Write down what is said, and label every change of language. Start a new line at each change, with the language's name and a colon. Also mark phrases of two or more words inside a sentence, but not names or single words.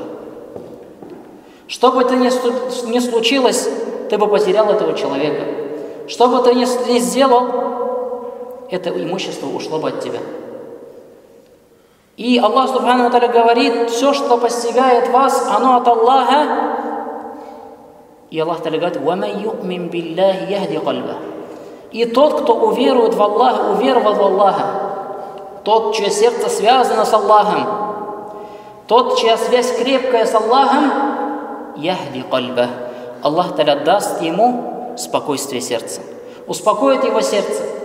Russian: Что бы ты ни случилось, ты бы потерял этого человека. Что бы ты ни сделал, это имущество ушло бы от тебя. И Аллах
Arabic: سبحانه وتعالى
Russian: говорит: все, что постигает вас, оно от Аллаха. И Аллах Тааля говорит:
Arabic: وَمَنْ يُؤْمِنْ بِاللَّهِ يَهْدِ قَلْبَهُ.
Russian: И тот, кто уверует в Аллаха, уверовал в Аллаха, тот, чье сердце связано с Аллахом, тот, чья связь крепкая с Аллахом,
Arabic: يهد قلبه,
Russian: Аллах Тааля даст ему спокойствие сердца, успокоит его сердце.